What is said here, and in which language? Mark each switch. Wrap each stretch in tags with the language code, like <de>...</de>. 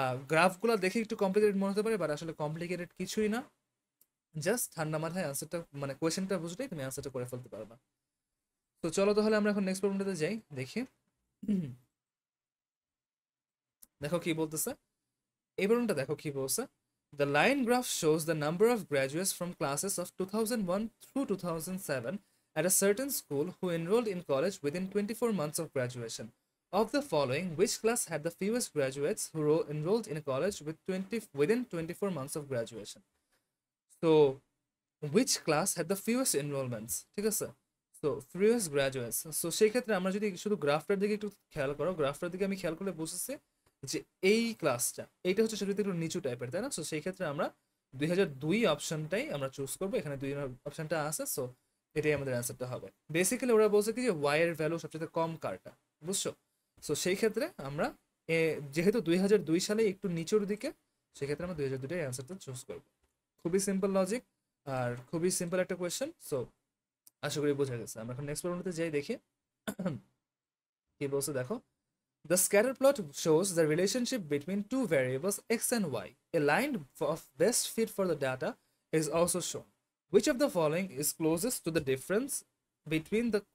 <bn>গ্রাফগুলো দেখে একটু কমপ্লিকেটেড মনে হতে পারে, বাট আসলে কমপ্লিকেটেড কিছুই না। জাস্ট ঠান্ডা মাথায় অ্যান্সারটা মানে কোয়েশ্চেনটা বুঝলেই তুমি অ্যান্সারটা করে ফেলতে পারবা। তো চলো তাহলে আমরা এখন নেক্সট প্রবলেমটাতে যাই, দেখি। দেখো কি বলতেছে, এই প্রবলেমটা দেখো কি বলছে।</bn> <en>The line graph shows the number of graduates from classes of 2001 through 2007 at a certain school who enrolled in college within 24 months of graduation. Of the following, which class had the fewest graduates who enrolled in a college within 24 months of graduation? So, which class had the fewest enrollments?</en> <bn>ঠিক আছে, so</bn> <en>fewest graduates।</en> <bn>So সেই ক্ষেত্রে আমরা যদি শুধু গ্রাফটার দিকে একটু খেয়াল করো, গ্রাফটার দিকে আমি খেয়াল করলে বুঝতেছি যে এই ক্লাসটা, এইটা হচ্ছে সবচেয়ে একটু নিচু টাইপের, তাই না? সো সেই ক্ষেত্রে আমরা 2002 অপশনটাই আমরা চুজ করবো, এখানে 2 অপশনটা আছে। সো এটাই আমাদের অ্যান্সারটা হবে। বেসিক্যালি ওরা বলছে কি যে ওয়াই এর ভ্যালু সবচেয়ে কম কারটা, বুঝছো? সো সেই ক্ষেত্রে আমরা যেহেতু 2002 সালে একটু নিচুর দিকে, সেক্ষেত্রে আমরা 2002টাই অ্যান্সারটা চুজ করবো। খুবই সিম্পল লজিক আর খুবই সিম্পল একটা কোয়েশ্চেন। সো আশা করি বোঝা গেছে। আমরা এখন নেক্সট প্রবলেমটাতে যাই, দেখি কি বলছে।</bn> <en>দেখো, the scatter plot shows the relationship between two variables x and y. A line of best fit for the data is also shown. Which of the following is closest to the difference between the</en>